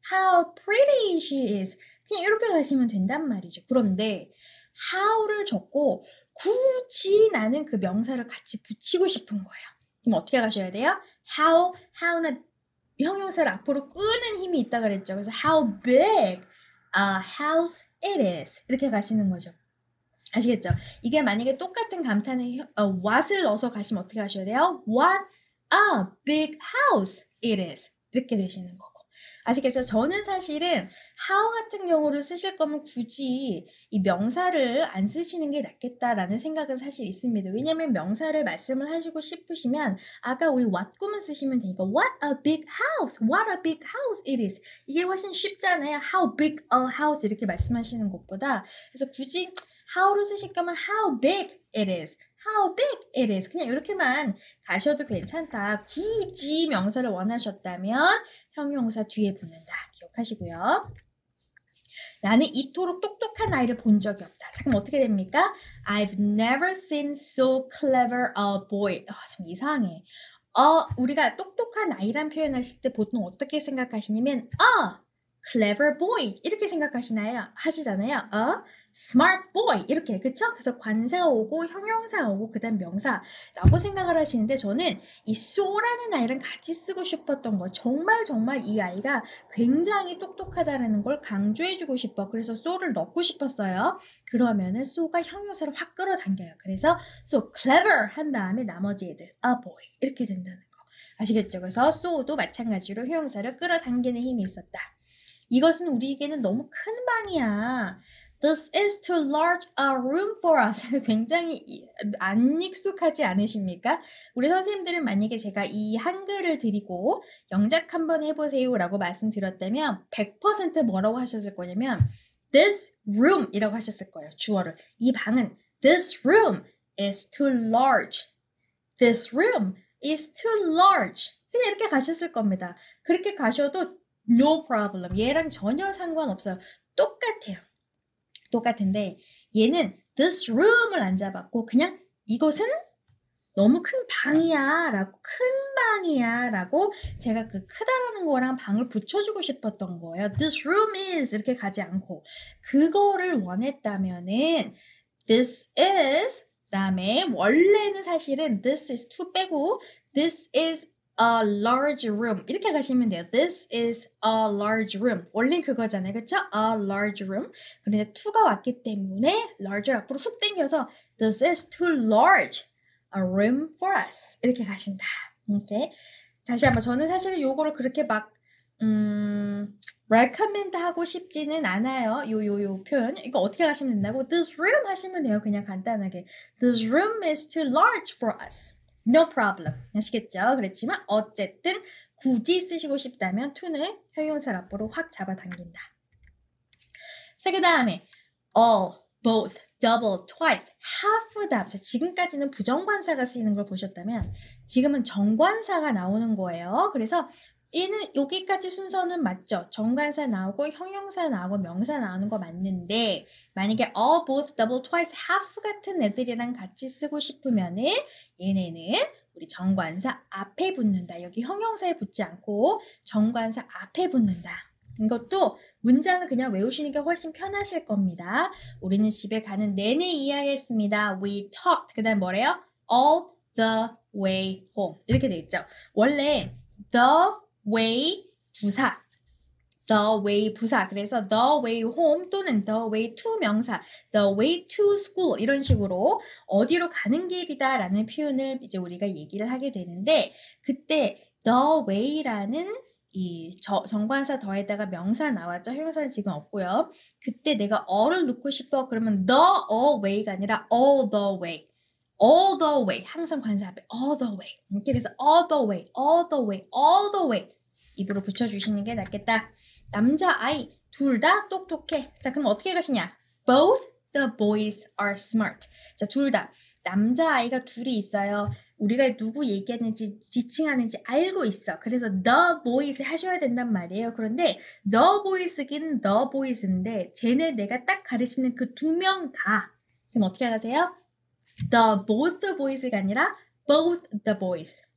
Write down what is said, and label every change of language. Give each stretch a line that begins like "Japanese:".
English: How pretty she is.
Korean: 그냥 이렇게 가시면 된단 말이죠. 그런데 how를 적고 굳이 나는 그 명사를 같이 붙이고 싶은 거예요. 그럼 어떻게 가셔야 돼요? how는 형용사를 앞으로 끄는 힘이 있다 그랬죠. 그래서
English: how big a house it is.
Korean: 이렇게 가시는 거죠. 아시겠죠? 이게 만약에 똑같은 감탄에 what을 넣어서 가시면 어떻게 하셔야 돼요?
English: What a big house it is.
Korean: 이렇게 되시는 거고. 아시겠어요? 저는 사실은 how 같은 경우를 쓰실 거면 굳이 이 명사를 안 쓰시는 게 낫겠다라는 생각은 사실 있습니다. 왜냐면 명사를 말씀을 하시고 싶으시면 아까 우리 what 구문 쓰시면 되니까
English: what a big house, what a big house it is.
Korean: 이게 훨씬 쉽잖아요.
English: How big a house
Korean: 이렇게 말씀하시는 것보다. 그래서 굳이 how로 쓰실 거면
English: how big it is. How big it is.
Korean: 그냥 이렇게만 가셔도 괜찮다. 굳이 명사를 원하셨다면 형용사 뒤에 붙는다. 기억하시고요. 나는 이토록 똑똑한 아이를 본 적이 없다. 자, 그럼 어떻게 됩니까?
English: I've never seen so clever a boy.
Korean: 좀 이상해. 우리가 똑똑한 아이란 표현하실 때 보통 어떻게 생각하시냐면, clever boy 이렇게 생각하시나요? 하시잖아요. smart boy 이렇게 그쵸? 그래서 관사 오고 형용사 오고 그다음 명사라고 생각을 하시는데 저는 이 so라는 아이랑 같이 쓰고 싶었던 거 정말 이 아이가 굉장히 똑똑하다라는 걸 강조해주고 싶어. 그래서 so를 넣고 싶었어요. 그러면은 so가 형용사를 확 끌어당겨요. 그래서 so clever 한 다음에 나머지 애들 a boy 이렇게 된다는 거 아시겠죠? 그래서 so도 마찬가지로 형용사를 끌어당기는 힘이 있었다. 이것은 우리에게는 너무 큰 방이야.
English: This is too large a room for us.
Korean: 굉장히 안 익숙하지 않으십니까? 우리 선생님들은 만약에 제가 이 한글을 드리고 영작 한번 해보세요 라고 말씀드렸다면 100% 뭐라고 하셨을 거냐면 This room 이라고 하셨을 거예요. 주어를. 이 방은
English: This room is too large. This room is too large.
Korean: 그냥 이렇게 가셨을 겁니다. 그렇게 가셔도
English: no problem.
Korean: 얘랑 전혀 상관없어요. 똑같아요. 똑같은데 얘는 this room을 안 잡았고 그냥 이것은 너무 큰 방이야 라고 큰 방이야 라고 제가 그 크다라는 거랑 방을 붙여주고 싶었던 거예요. This room is 이렇게 가지 않고 그거를 원했다면은 this is 그다음에 원래는 사실은 this is to 빼고 this is a large room 이렇게 가시면 돼요.
English: This is a large room.
Korean: 원래 그거잖아요. 그쵸?
English: A large room.
Korean: 그런데 to가 왔기 때문에 large를 앞으로 훅 당겨서
English: This is too large a room for us.
Korean: 이렇게 가신다. 이렇게 다시 한번 저는 사실 요거를 그렇게 막 recommend 하고 싶지는 않아요. 요 표현. 이거 어떻게 하시면 된다고? This room 하시면 돼요. 그냥 간단하게.
English: This room is too large for us. No problem.
Korean: 아시겠죠? 그렇지만 어쨌든 굳이 쓰시고 싶다면 to는 형용사를 앞으로 확 잡아당긴다. 자, 그 다음에 all, both, double, twice, half the. 지금까지는 부정관사가 쓰이는 걸 보셨다면 지금은 정관사가 나오는 거예요. 그래서 얘는 여기까지 순서는 맞죠. 정관사 나오고 형용사 나오고 명사 나오는 거 맞는데 만약에 all, both, double, twice, half 같은 애들이랑 같이 쓰고 싶으면은 얘네는 우리 정관사 앞에 붙는다. 여기 형용사에 붙지 않고 정관사 앞에 붙는다. 이것도 문장을 그냥 외우시는 게 훨씬 편하실 겁니다. 우리는 집에 가는 내내 이야기했습니다.
English: We talked.
Korean: 그 다음 뭐래요?
English: All the way home.
Korean: 이렇게 돼 있죠. 원래 the way 부사, the way 부사. 그래서 the way home 또는 the way to 명사, the way to school 이런 식으로 어디로 가는 길이다 라는 표현을 이제 우리가 얘기를 하게 되는데 그때 the way라는 이 정관사 더에다가 명사 나왔죠. 형용사는 지금 없고요. 그때 내가 all을 넣고 싶어 그러면 the all way가 아니라 all the way. all the way. 항상 관사 앞에 all the way.
English: 이렇게 해서 all the way, all the way, all the way.
Korean: 입으로 붙여주시는 게 낫겠다. 남자 아이 둘 다 똑똑해. 자, 그럼 어떻게 가시냐?
English: Both the boys are smart.
Korean: 자, 둘 다. 남자 아이가 둘이 있어요. 우리가 누구 얘기하는지 지칭하는지 알고 있어. 그래서 the boys 하셔야 된단 말이에요. 그런데 the boys긴 the boys인데 쟤네 내가 딱 가르치는 그 두 명 다. 그럼 어떻게 하세요? The both the boys가 아니라 both the boys.